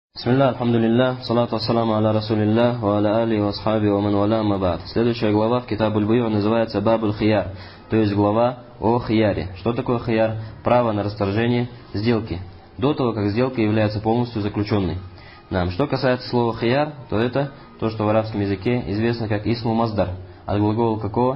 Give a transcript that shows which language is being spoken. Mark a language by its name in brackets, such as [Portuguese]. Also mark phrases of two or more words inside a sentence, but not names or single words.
[Arabic] بسم الله، الحمد لله، الصلاة والسلام على رسول الله، وعلى آله وأصحابه ومن والاه أما بعد. [Russian] Следующая глава в Китабуль Буй'у называется Бабуль Хияр, то есть глава о хияре. Что такое хияр? Право на расторжение сделки, до того, как сделка является полностью заключенной. Что касается слова хияр, то это то, что в арабском языке известно как [Arabic] اسم مصدر, [Russian] от глагола какого?